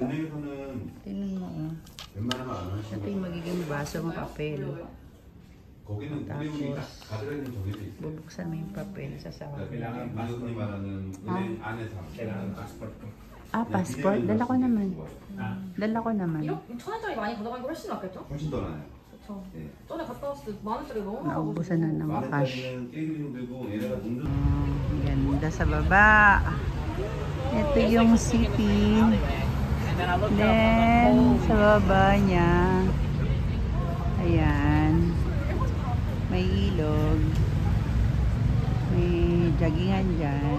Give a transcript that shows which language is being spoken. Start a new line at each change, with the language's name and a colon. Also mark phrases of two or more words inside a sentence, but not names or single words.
Filipino: Tingnan mo oh. Ito yung magiging baso ng papel. Tapos bubuksan mo yung papel sa sahod. Ah, passport? Dala ko naman. Dala ko naman.
Korean: 1,000원짜리 많이 걷어가는 거 훨씬 낫겠죠? 훨씬 더 나아요.
Filipino: Naubusan na ng cash.
Korean: 게임용 되고 얘네가 동전
Filipino: Ganda sa baba. Ito yung city. Then, sa baba niya. Ayan. May ilog. May joggingan dyan.